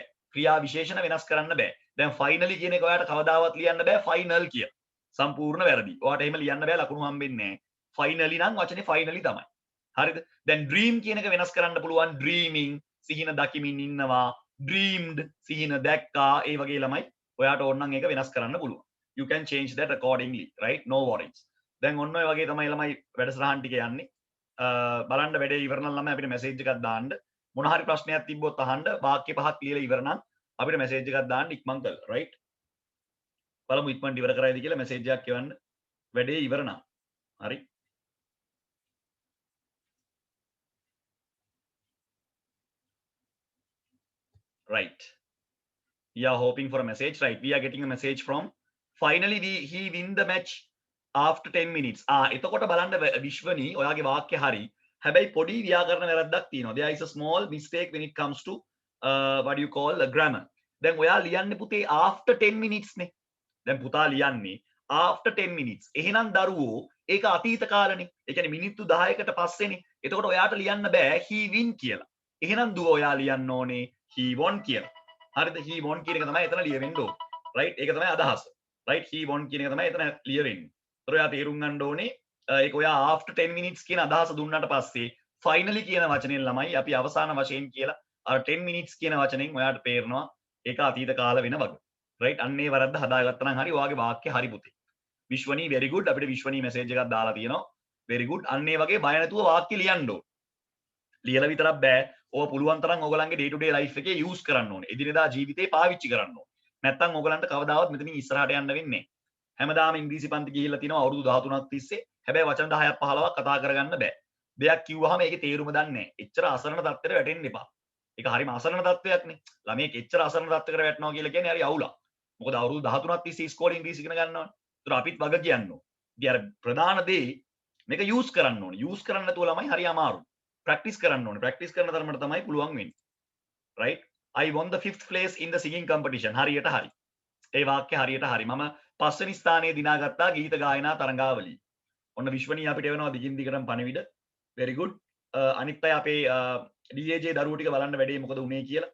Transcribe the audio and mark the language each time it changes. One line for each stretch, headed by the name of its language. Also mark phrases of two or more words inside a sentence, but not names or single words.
Sinhala: ක්‍රියා විශේෂණ වෙනස් කරන්න බෑ. දැන් finally කියන එක ඔයාට කවදාවත් ලියන්න බෑ final කියලා. සම්පූර්ණ වැරදි. ඔයාට එහෙම ලියන්න බෑ ලකුණු හම්බෙන්නේ නැහැ. finally නම් වචනේ finally තමයි. හරිද? දැන් dream කියන එක වෙනස් කරන්න පුළුවන් dreaming සිහින දකිමින් ඉන්නවා dreamed සිහින දැක්කා ඒ වගේ ළමයි ඔයාට ඕන නම් ඒක වෙනස් කරන්න පුළුවන්.
English: You can change that accordingly, right? No worries.
Sinhala: දැන් ඔන්න ඔය වගේ තමයි ළමයි වැඩසටහන් ටික යන්නේ. බලන්න වැඩේ ඉවර නම් ළමයි අපිට මැසේජ් එකක් දාන්න. මොන හරි ප්‍රශ්නයක් තිබ්බොත් අහන්න. වාක්‍ය පහක් ලියලා ඉවර නම් අපිට මැසේජ් එකක් දාන්න ඉක්මන් කරලා, right? බලමු ඉක්මනට ඉවර කරයිද කියලා මැසේජ් එකක් එවන්න. වැඩේ ඉවර නම්. හරි.
English: Right. We are hoping for a message, right? We are getting a message from finally he win the match after 10 minutes.
Sinhala: එතකොට බලන්න විශ්වනී ඔයාගේ වාක්‍ය හරි. හැබැයි පොඩි ව්‍යාකරණ වැරද්දක් තියෙනවා.
English: There is a small mistake when it comes to what do you call a grammar.
Sinhala: දැන් ඔයා ලියන්නේ පුතේ
English: after 10 minutes
Sinhala: නේ. දැන් පුතා ලියන්නේ
English: after 10 minutes.
Sinhala: එහෙනම් දරුවෝ ඒක අතීත කාලනේ. ඒ කියන්නේ මිනිත්තු 10කට පස්සේනේ. එතකොට ඔයාට ලියන්න බෑ
English: he win
Sinhala: කියලා. එහෙනම් දුව ඔයා ලියන්න ඕනේ
English: he won
Sinhala: කියලා. හරිද?
English: he won
Sinhala: කියන එක තමයි එතන ලියවෙන්න ඕනේ. right? ඒක තමයි අදහස. right?
English: he won
Sinhala: කියන එක තමයි එතන ලියවෙන්නේ. ඒතර ඔයා තේරුම් ගන්න ඕනේ ඒක ඔයා
English: after 10 minutes
Sinhala: කියන අදහස දුන්නාට පස්සේ finally කියන වචනෙන් ළමයි අපි අවසාන වශයෙන් කියලා අර
English: 10 minutes
Sinhala: කියන වචනෙන් ඔයාට තේරෙනවා ඒක අතීත කාල වෙන වගේ. right? අන්නේ වරද්ද හදාගත්තා නම් හරි ඔයාගේ වාක්‍ය හරි පුතේ. විශ්වනී
English: very good.
Sinhala: අපිට විශ්වනී message එකක් දාලා තියෙනවා.
English: very good.
Sinhala: අන්නේ වගේ බය නැතුව වාක්‍ය ලියන්න ඕනේ. ලියලා විතරක් බෑ. ඕව පුළුවන් තරම් ඔයගලන්ගේ
English: day to day life
Sinhala: එකේ use කරන්න ඕනේ. එදිනෙදා ජීවිතේ පාවිච්චි කරන්න ඕනේ. නැත්තම් ඔයගලන්ට කවදාවත් මෙතනින් ඉස්සරහට යන්න වෙන්නේ නැහැ. හැමදාම ඉංග්‍රීසි පන්ති ගිහිල්ලා තිනවා අවුරුදු 13ක් තිස්සේ. හැබැයි වචන 10ක් 15ක් කතා කරගන්න බෑ. දෙයක් කිව්වහම ඒකේ තේරුම දන්නේ නැහැ. එච්චර අසරණ තත්ත්වයට වැටෙන්න එපා. ඒක හරිම අසරණ තත්ත්වයක්නේ. ළමයෙක් එච්චර අසරණ තත්ත්වයකට වැටෙනවා කියලා කියන්නේ හරි අවුලක්. මොකද අවුරුදු 13ක් තිස්සේ ඉස්කෝලේ ඉංග්‍රීසි ඉගෙන ගන්නවනේ. ඒතර අපිත් වග කියන්න ඕනේ. ඉතින් අර ප්‍රධාන දේ මේක use කරන්න ඕනේ. use කරන්න නැතුව ළමයි හරි අමාරුයි. practice කරන්න ඕනේ. practice කරන තරමට තමයි පුළුවන් වෙන්නේ. right?
English: I won the 5th place in the singing competition.
Sinhala: හරියට හරි. ඒ වාක්‍ය හරියට හරි. මම පස්වෙනි ස්ථානයේ දිනාගත්තා ගීත ගායනා තරඟාවලිය. ඔන්න විශ්වනී අපිට එවනවා දිගින් දිගටම පණිවිඩ.
English: very good.
Sinhala: අනිත් අය අපේ DAJ දරුවෝ ටික බලන්න වැඩේ මොකද උනේ කියලා.